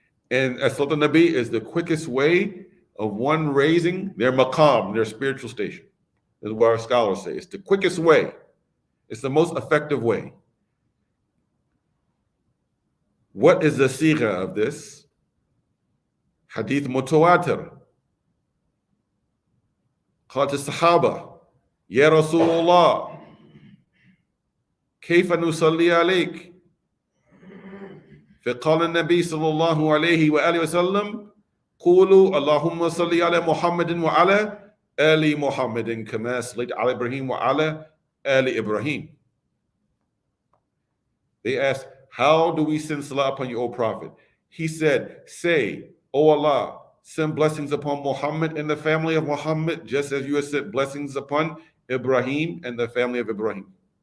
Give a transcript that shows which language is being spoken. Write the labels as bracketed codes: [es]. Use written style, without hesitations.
[en] And as-salatu nabi is the quickest way of one raising their maqam, their spiritual station. This is what our scholars say. It's the quickest way. It's the most effective way. What is the sigha of this? Hadith mutawatir. [ar] قالت الصحابة يا رسول الله كيف نصلي عليك؟ فقال النبي صلى الله عليه وآله وسلم قولوا اللهم صل على محمد وعلى آل محمد كما صليت على إبراهيم وعلى آل إبراهيم. [en] They asked, how do we send salah upon you, O Prophet? He said, say, O Allah, send blessings upon Muhammad and the family of Muhammad, just as you have sent blessings upon Ibrahim and the family of Ibrahim.